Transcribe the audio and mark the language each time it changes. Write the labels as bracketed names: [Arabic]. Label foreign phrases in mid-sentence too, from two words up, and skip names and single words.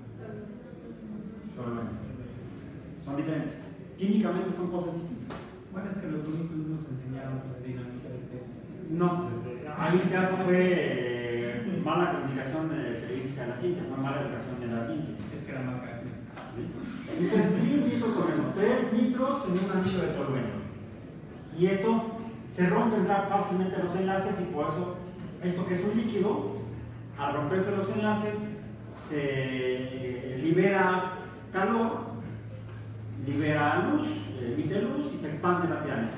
[Spanish] Son diferentes. Químicamente son cosas distintas. Bueno, es que los químicos nos enseñaron la dinámica del tema. No, ahí ya no fue mala comunicación periodística de la ciencia, fue mala educación de la ciencia. Es que era más caro. Esto es trinitro-tolueno, 3 nitros en un anillo de tolueno. Y esto se rompen fácilmente los enlaces y por eso esto que es un líquido, al romperse los enlaces se libera calor, libera luz, emite luz y se expande rápidamente.